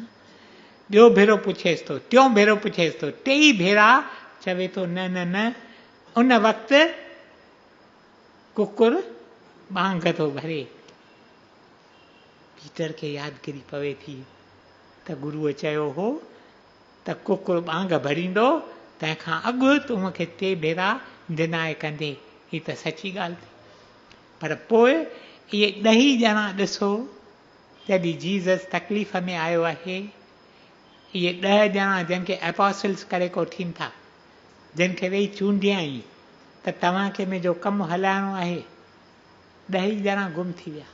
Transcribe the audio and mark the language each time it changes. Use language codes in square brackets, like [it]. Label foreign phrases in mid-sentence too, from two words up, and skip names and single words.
[sd] ॿियो भेरो पुछेसि थो, टियों भेरो पुछेसि थो, टेई भेरा चवे थो न न न। उन वक़्तु कुकुर बांग थो भरे। पीटर खे यादगिरी पवे थी त गुरुअ चयो हो त कुकुर बांग भरींदो तंहिंखां अॻु तूं मूंखे 3 भेरा डिनाए कंदे। ही त सची ॻाल्हि थी। पर पोइ इहे 10 ॼणा ॾिसो, जॾहिं जीसस तकलीफ़ में आयो आहे, इहे 10 ॼणा जंहिंखे एपोस्टल्स करे कोठीनि था, जिन खे वेही चूंडियई त तव्हांखे मुंहिंजो कमु हलाइणो आहे, 10 ॼणा गुम थी विया।